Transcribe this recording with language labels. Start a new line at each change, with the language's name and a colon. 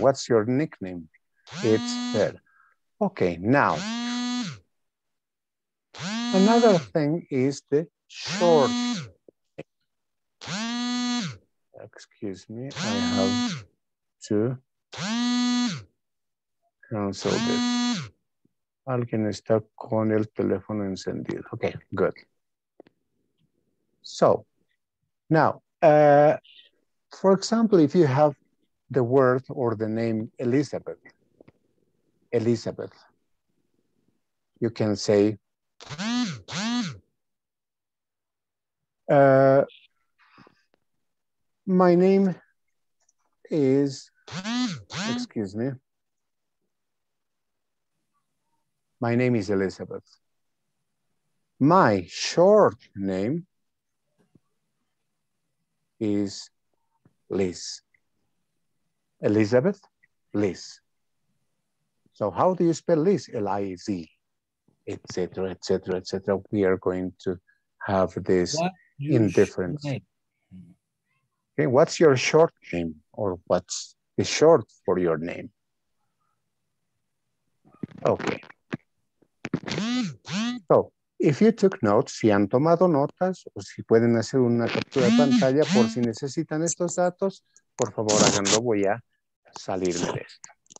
English: What's your nickname? It's fair. Okay, now. Another thing is the short. Excuse me, I have to cancel this.
Spanish: Alguien está con el teléfono encendido.
English: Okay, good. So, now, for example, if you have the word or the name Elizabeth, you can say, my name is, excuse me, my name is Elizabeth. My short name is Liz. Elizabeth, Liz. So how do you spell Liz? L-I-Z, etc., etc., etc. We are going to have this in different. Okay, what's your short name, or what's the short for your name? Okay. So, if you took notes,
Spanish: si han tomado notas, o si pueden hacer una captura de pantalla por si necesitan estos datos, por favor háganlo, voy a salirme de esto.